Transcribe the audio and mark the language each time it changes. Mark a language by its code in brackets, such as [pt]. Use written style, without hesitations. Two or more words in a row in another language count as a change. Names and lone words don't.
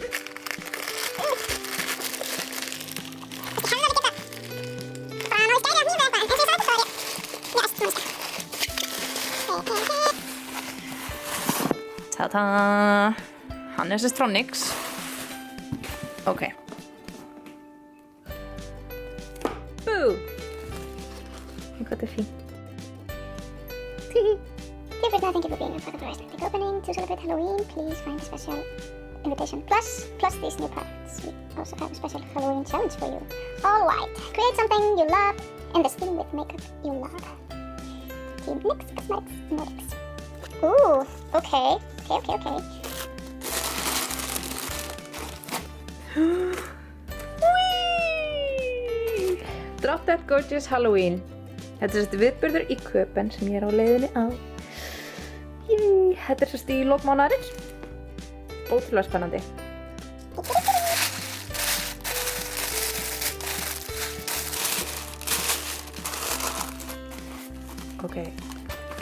[en] Ta-da! [is] Hann er Sistronics. Ok. [en] Boo! [is] Hvað þetta er fínt. [en] Dear Fridna, thank you for being a part of our aesthetic opening. To celebrate Halloween, please find a special invitation. Plus these new products. We also have a special Halloween challenge for you. All right, create something you love and the steam with makeup you love. Team NYX Cosmetics Nordics. Ooh, okay. Drop Dead Gorgeous Halloween. [is] Þetta er þessi viðburður í Köpen sem ég er á leiðinni á. Þetta er þessi í lok mánaðarins. Ótrúlega spennandi. Ok. Æ!